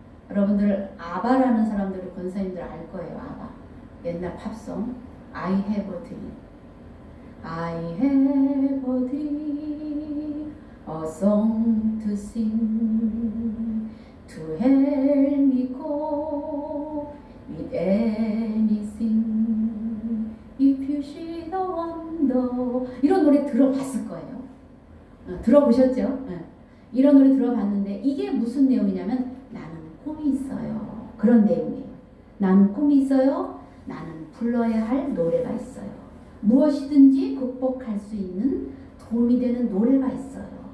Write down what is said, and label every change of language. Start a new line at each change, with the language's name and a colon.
Korean: 여러분들 아바라는 사람들이 권사님들 알 거예요. 아바. 옛날 팝송
English: I have a dream. I have a dream, a song to sing, to help me cope with anything. If you see the wonder.
Korean: 이런 노래 들어봤을 거예요. 들어보셨죠? 이런 노래 들어봤는데 이게 무슨 내용이냐면 나는 꿈이 있어요. 그런 내용이에요. 나는 꿈이 있어요. 나는 불러야 할 노래가 있어요. 무엇이든지 극복할 수 있는 도움이 되는 노래가 있어요.